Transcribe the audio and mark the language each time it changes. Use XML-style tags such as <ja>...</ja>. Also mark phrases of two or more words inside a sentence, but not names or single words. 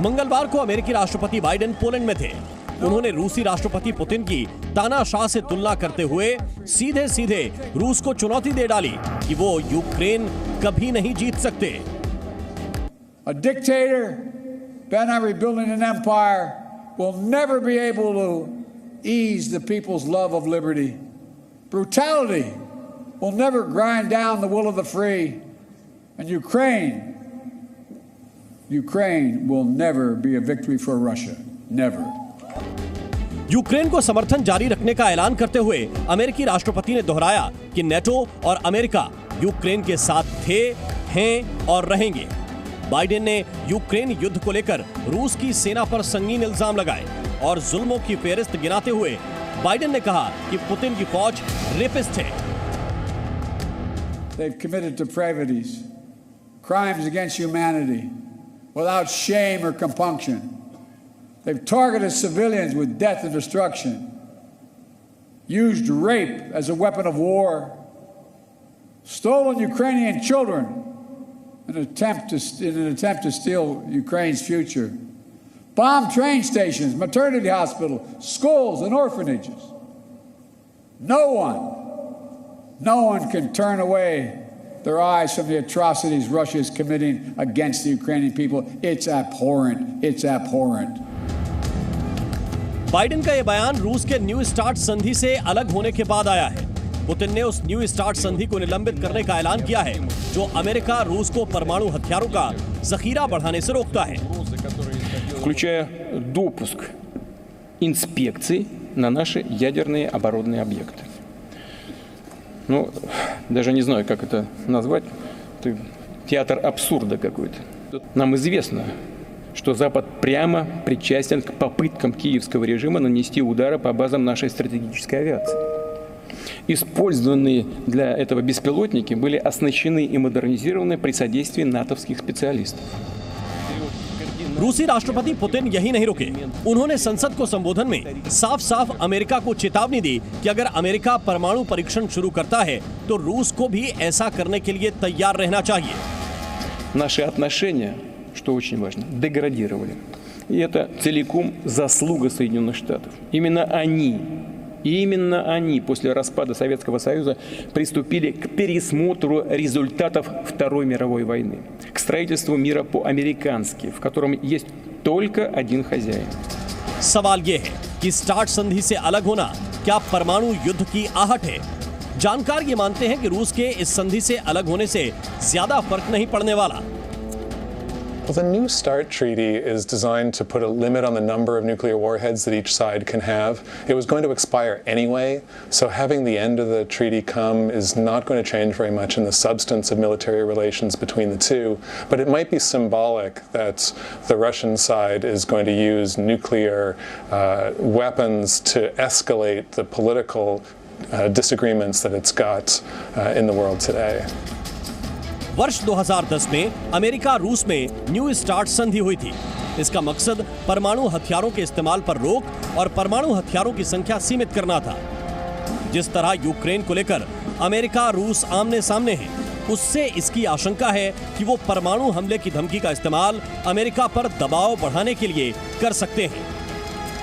<hi>मंगलवार को अमेरिकी राष्ट्रपति बाइडेन पोलैंड में थे। उन्होंने रूसी राष्ट्रपति पुतिन की तानाशाह से तुलना करते हुए सीधे सीधे रूस को चुनौती दे डाली कि वो यूक्रेन कभी नहीं जीत सकते।</hi> <en>A dictator bent on rebuilding an empire will never be able to ease the people's love of liberty. Brutality will never grind down the will of the free. And Ukraine will never be a victory for Russia. Never.</en> <hi>यूक्रेन को समर्थन जारी रखने का ऐलान करते हुए अमेरिकी राष्ट्रपति ने दोहराया कि नेटो और अमेरिका यूक्रेन के साथ थे, हैं और रहेंगे। बाइडेन ने यूक्रेन युद्ध को लेकर रूस की सेना पर संगीन इल्जाम लगाए और जुल्मों की फेहरिस्त गिनाते हुए बाइडेन ने कहा कि पुतिन की फौज रेपिस्ट है।</hi> <en>They've committed depravities, crimes against humanity, without shame or compunction. They've targeted civilians with death and destruction, used rape as a weapon of war, stolen Ukrainian children in an attempt to steal Ukraine's future, bombed train stations, maternity hospitals, schools, and orphanages. No one can turn away their eyes from the atrocities Russia is committing against the Ukrainian people. It's abhorrent. It's abhorrent.</en> <hi>बाइडेन का यह बयान रूस के न्यू स्टार्ट संधि से अलग होने के बाद आया है। पुतिन ने उस न्यू स्टार्ट संधि को निलंबित करने का ऐलान किया है, जो अमेरिका रूस को परमाणु हथियारों का जखीरा बढ़ाने से रोकता है।</hi> <ru>Включая допуск инспекций на наши ядерные оборонные объекты. Ну, даже не знаю, как это назвать. Это театр абсурда какой-то. Нам известно, что Запад прямо причастен к попыткам киевского режима нанести удары по базам нашей стратегической авиации. Использованные для этого беспилотники были оснащены и модернизированы при содействии натовских специалистов.</ru> <hi>रूसी राष्ट्रपति पुतिन यही नहीं रुके। उन्होंने संसद को संबोधन में साफ-साफ अमेरिका को चेतावनी दी कि अगर अमेरिका परमाणु परीक्षण शुरू करता है तो रूस को भी ऐसा करने के लिए तैयार रहना चाहिए।</hi> <ru>Наши отношения, что очень важно, деградировали. И это целиком заслуга Соединенных Штатов. Именно они после распада Советского Союза приступили к пересмотру результатов Второй мировой войны, к строительству мира по-американски, в котором есть только один хозяин.</ru> <hi>सवाल ये है कि स्टार्ट संधि से अलग होना क्या परमाणु युद्ध की आहट है? जानकार ये मानते हैं कि रूस के इस संधि से अलग होने से ज्यादा फर्क नहीं पड़ने वाला।</hi> <en>Well, the New START treaty is designed to put a limit on the number of nuclear warheads that each side can have. It was going to expire anyway, so having the end of the treaty come is not going to change very much in the substance of military relations between the two, but it might be symbolic that the Russian side is going to use nuclear weapons to escalate the political disagreements that it's got in the world today.</en> <hi>वर्ष 2010 में अमेरिका रूस में न्यू स्टार्ट संधि हुई थी। इसका मकसद परमाणु हथियारों के इस्तेमाल पर रोक और परमाणु हथियारों की संख्या सीमित करना था। जिस तरह यूक्रेन को लेकर अमेरिका रूस आमने सामने है, उससे इसकी आशंका है कि वो परमाणु हमले की धमकी का इस्तेमाल अमेरिका पर दबाव बढ़ाने के लिए कर सकते हैं।</hi>